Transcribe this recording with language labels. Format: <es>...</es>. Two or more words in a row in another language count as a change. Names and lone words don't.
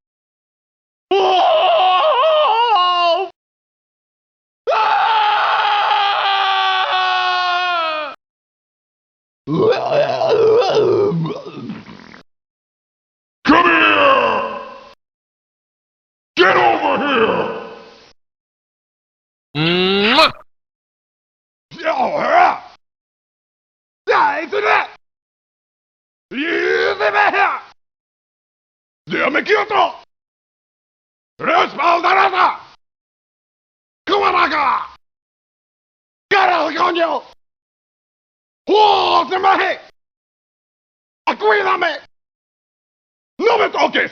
<en>Oh! Ah! Come here! Get over here! Mwah!</en> <sv>Nej, inte det! Ge mig här!</sv> <es>Dame quieto! ¡Respaldarata! ¡Cumaraca! ¡Carajo, coño! ¡Oh, se me! ¡Cuídame! ¡No me toques!</es>